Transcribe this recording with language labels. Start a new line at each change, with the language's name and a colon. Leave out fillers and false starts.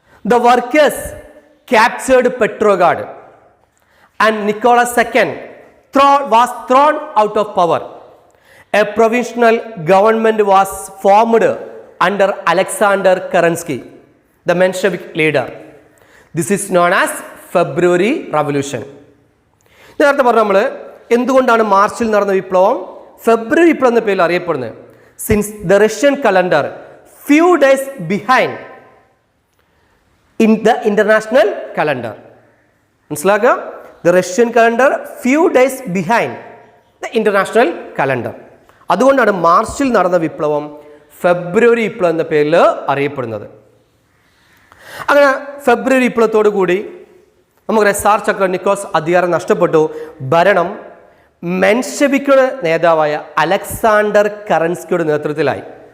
English: The workers captured Petrograd and Nicholas II was thrown out of power. A provisional government was formed under Alexander Kerensky, the Menshevik leader. This is known as February Revolution.
Malayalam: നേരത്തെ പറഞ്ഞ നമ്മൾ എന്തുകൊണ്ടാണ് മാർച്ചിൽ നടന്ന വിപ്ലവം ഫെബ്രുവരി വിപ്ലവം എന്ന പേരിൽ അറിയപ്പെടുന്നത്?
English: Since the Russian calendar few days behind in the international calendar.
Malayalam: മനസ്സിലാക്കുക,
English: the Russian calendar few days behind the international calendar.
Malayalam: അതുകൊണ്ടാണ് മാർച്ചിൽ നടന്ന വിപ്ലവം ഫെബ്രുവരി വിപ്ലവം എന്ന പേരിൽ അറിയപ്പെടുന്നത്. അങ്ങനെ ഫെബ്രുവരി വിപ്ലവത്തോടു കൂടി നമുക്കറിയാം സാർ ചക്രവർത്തി നിക്കോളാസ് അധികാരം നഷ്ടപ്പെട്ടു. ഭരണം മെൻഷെവിക്കുടെ നേതാവായ അലക്സാണ്ടർ കെറൻസ്കിയുടെ നേതൃത്വത്തിലായി.